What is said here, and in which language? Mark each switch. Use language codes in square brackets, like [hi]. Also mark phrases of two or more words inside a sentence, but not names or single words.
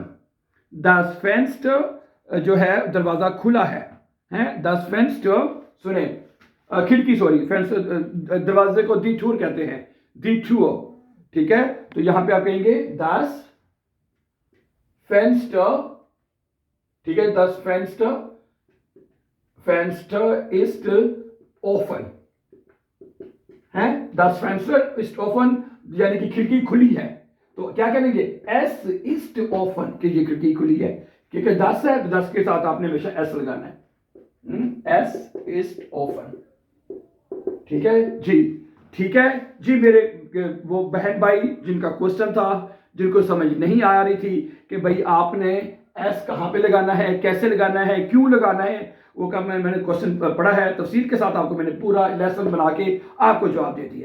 [de] Das Fenster [hi] जो है दरवाजा खुला है, हैं? [de] Das Fenster, [hi] सुने, खिड़की, सॉरी, फेंसर, दरवाजे को [de] die Tür [hi] कहते हैं, [de] die Tür. [hi] ठीक है, तो यहां पे आप कहेंगे [de] Das Fenster, [hi] ठीक है, [de] Das Fenster ist offen, है? Das Fenster ist offen [hi] यानी कि खिड़की खुली है। तो क्या करेंगे? [de] Es ist offen, [hi] कि ये खिड़की खुली है, क्योंकि 10 है तो 10 के साथ आपने हमेशा S लगाना है। [de] Es ist offen। [hi] ठीक है जी, ठीक है जी। मेरे वो बहन भाई जिनका क्वेश्चन था, जिनको समझ नहीं आ रही थी कि भाई आपने एस कहाँ पे लगाना है, कैसे लगाना है, क्यों लगाना है, वो का मैंने क्वेश्चन पढ़ा है तफसील के साथ, आपको मैंने पूरा लेसन बना के आपको जवाब दे दिया है।